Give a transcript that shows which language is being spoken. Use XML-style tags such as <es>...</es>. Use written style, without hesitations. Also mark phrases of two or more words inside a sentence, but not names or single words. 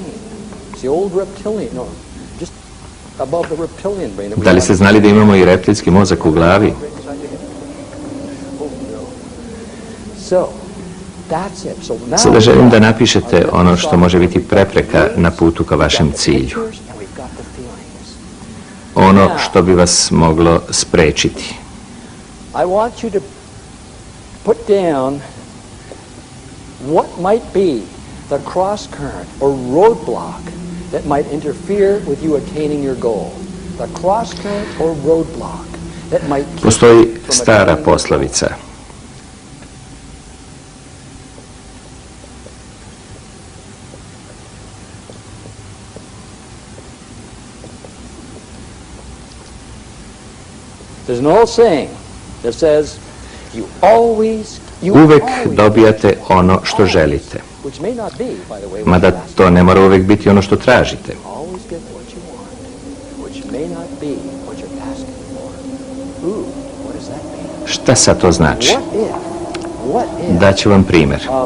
<sr>Da li ste znali da imamo i reptilski mozak u glavi? Sada želim da napišete ono što može biti prepreka na putu ka vašem cilju. Ono što bi vas moglo sprečiti.</sr> <en>What might be the cross current or roadblock that might interfere with you attaining your goal? The cross current or roadblock that might keep.</en> <sr>Postoji stara poslovica.</sr> <en>There's an old saying that says you always</en> <sr>uvek dobijate ono što želite. Mada to ne mora uvek biti ono što tražite. Šta sad to znači? Daću vam primjer.</sr>